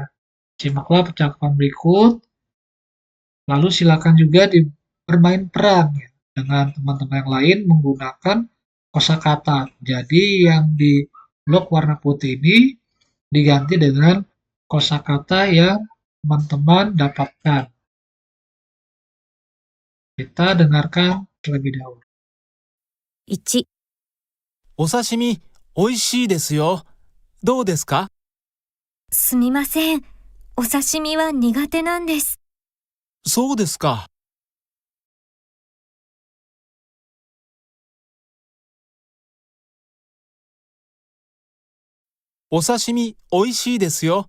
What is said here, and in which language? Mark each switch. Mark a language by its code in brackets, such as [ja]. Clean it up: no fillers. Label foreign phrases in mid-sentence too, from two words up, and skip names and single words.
[id] Simaklah percakapan berikut, lalu silakan juga bermain peran ya, dengan teman-teman yang lain menggunakan kosakata. Jadi yang di blok warna putih ini diganti dengan kosakata yang teman-teman dapatkan. Kita dengarkan terlebih dahulu. [ja] 1、お刺身、美味しいですよ。どうですか？すみません。お刺身は苦手なんです。そうですか。お刺身、美味しいですよ。